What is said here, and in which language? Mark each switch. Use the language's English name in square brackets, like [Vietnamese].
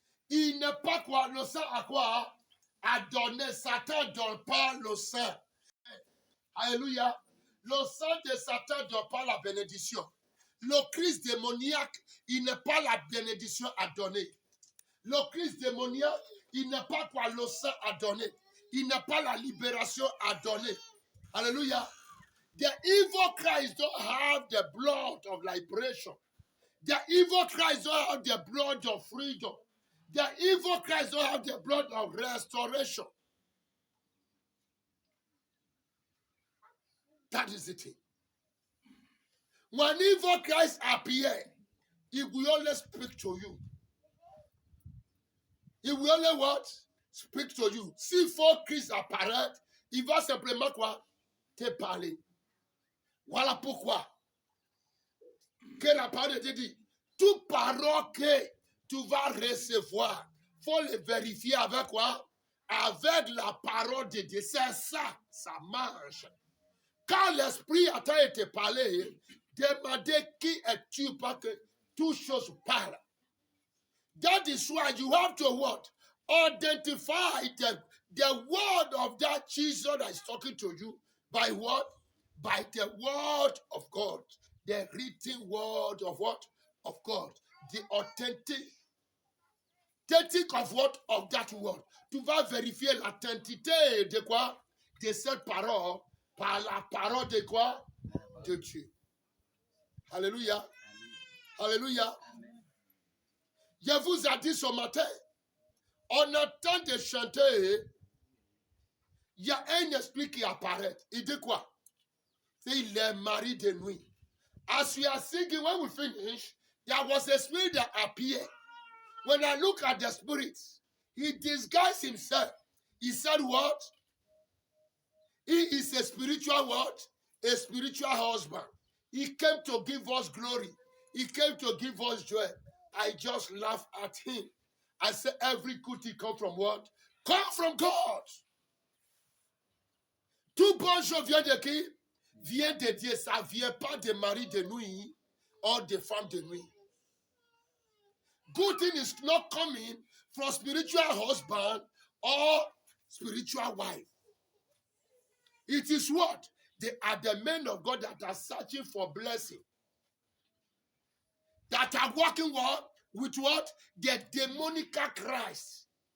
[French] Il n'est pas quoi? Le sang à quoi? À donner. Satan ne donne pas le sang. Alléluia. Le sang de Satan ne donne pas la bénédiction. Le Christ démoniaque, il n'a pas la bénédiction à donner. Le Christ démoniaque, il n'a pas quoi le sang à donner. Il n'a pas la libération à donner. Alléluia. [English] The evil Christ don't have the blood of liberation. The evil Christ don't have the blood of freedom. The evil Christ don't have the blood of restoration. That is the thing. When evil Christ appears, he will only speak to you. He will only what? Speak to you. [French] Si faux Christ apparaît, il va simplement quoi? Te parler. Voilà pourquoi que la parole de Dieu dit, toute parole que tu vas recevoir, il faut le vérifier avec quoi? Avec la parole de Dieu. C'est ça, ça marche. Quand l'Esprit a été parlé, demandez qui es-tu parce que toute chose parle. [English] That is why you have to what? Identify the word of that Jesus that is talking to you by what? By the word of God. The written word of what? Of God. The authentic of what? Of that word. [French] Tu vas vérifier l'authenticité de quoi? De cette parole par la parole de quoi? De Dieu. Alléluia. Alléluia. Je vous ai dit ce matin, on attend de chanter, il y a un esprit qui apparaît. Il dit quoi? Il est mari de nuit. [English] As we are singing, when we finish, there was a spirit that appeared. When I look at the spirit, he disguised himself. He said what? He is a spiritual what? A spiritual husband. He came to give us glory. He came to give us joy. I just laugh at him. I say every good thing come from what? Come from God. [French] Tout bon chose vient de qui? Vient de Dieu. Ça ne vient pas de mari de nuit or de femme de nuit. [English] Good thing is not coming from spiritual husband or spiritual wife. It is what? They are the men of God that are searching for blessing. That are working what? With what? The demonic Christ.